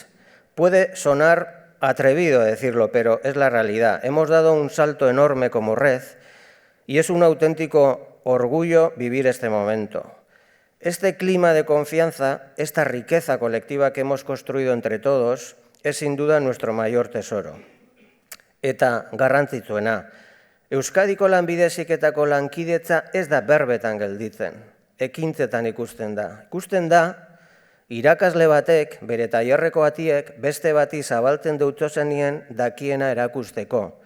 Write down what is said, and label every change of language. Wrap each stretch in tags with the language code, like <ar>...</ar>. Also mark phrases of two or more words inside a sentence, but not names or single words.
<es>Puede sonar atrevido decirlo, pero es la realidad. Hemos dado un salto enorme como red y es un auténtico orgullo vivir este momento. Este clima de confianza, esta riqueza colectiva que hemos construido entre todos, es sin duda nuestro mayor tesoro.</es> <eu>Eta garrantzitsuena, Euskadiko lanbide heziketako lankidetza ez da berbetan gelditzen, ekintzetan ikusten da. Ikusten da, irakasle batek, bere tailerreko atiek, beste bati zabaltzen deutzozenien dakiena erakusteko.</eu>